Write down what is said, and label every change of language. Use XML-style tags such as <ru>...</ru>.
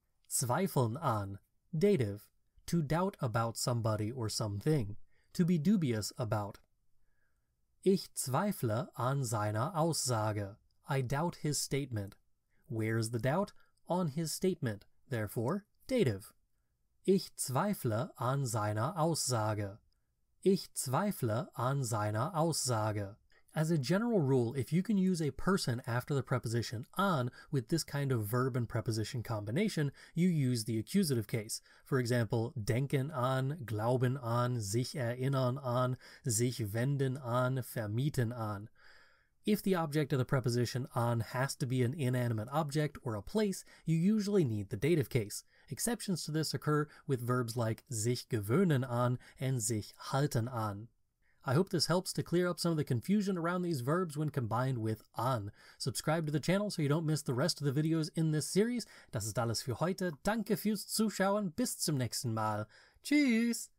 <en>Zweifeln an, dative, to doubt about somebody or something, to be dubious about.</en> <de>Ich zweifle an seiner Aussage.</de> <en>I doubt his statement. Where's the doubt? On his statement, therefore, dative.</en> <de>Ich zweifle an seiner Aussage. Ich zweifle an seiner Aussage.</de> <en>As a general rule, if you can use a person after the preposition an with this kind of verb and preposition combination, you use the accusative case. For example, denken an, glauben an, sich erinnern an, sich wenden an, vermieten an. If the object of the preposition an has to be an inanimate object or a place, you usually need the dative case. Exceptions to this occur with verbs like sich gewöhnen an and sich halten an. I hope this helps to clear up some of the confusion around these verbs when combined with an. Subscribe to the channel so you don't miss the rest of the videos in this series.</en> <de>Das ist alles für heute. Danke fürs Zuschauen. Bis zum nächsten Mal. Tschüss!</de>